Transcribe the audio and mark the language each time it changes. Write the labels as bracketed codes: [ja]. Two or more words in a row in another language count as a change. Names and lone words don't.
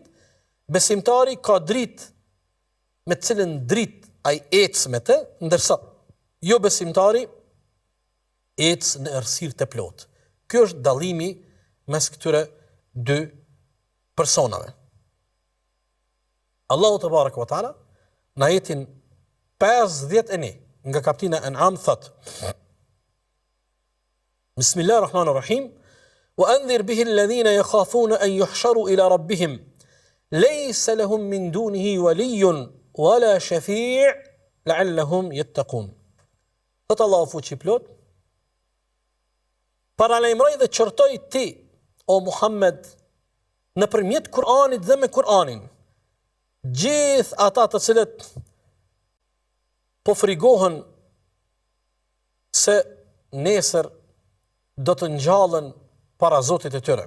[sq] Besimtari ka dritë me të cilën dritë ai ecë me të, ndërsa jo besimtari ecë në errësirë të plotë. Ky është dallimi mes këtyre dy personave. Allahu [ar] تبارك وتعالى [sq] në ajetin 51 nga kapitulli An'am thot: [ar] بسم الله الرحمن الرحيم وأنذر به الذين يخافون أن يحشروا إلى ربهم ليس لهم من دونه ولي ولا شفيع لعلهم يتقون. [sq] Thot Allahu fuqi plot, paralajmëroj dhe çortoj ti, o Muhammed, nëpërmjet Kur'anit dhe me Kur'anin, gjithë ata të cilët po frigohen se nesër do të ngjallen para Zotit të tyre.